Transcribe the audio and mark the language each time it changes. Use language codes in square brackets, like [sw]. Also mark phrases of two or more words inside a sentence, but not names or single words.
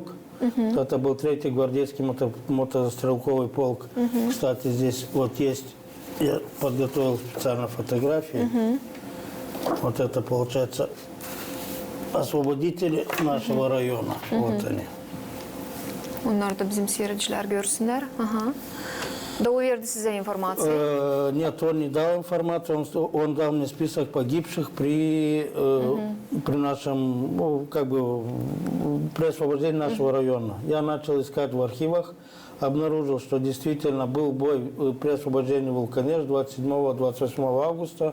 [ru] Это был 3-й гвардейский мотострелковый полк. Кстати, здесь вот есть, я подготовил специально фотографии. Вот это, получается, освободители нашего района. Вот они. [gag] Onlar da bizim seyirciler görsünler. Да o verdi size informasyon. [ru] Нет, он не дал информацию, он дал мне список погибших при нашем, ну, как бы, при освобождении нашего района. Я начал искать в архивах, обнаружил, что действительно был бой при освобождении Волконеж 27-28 августа.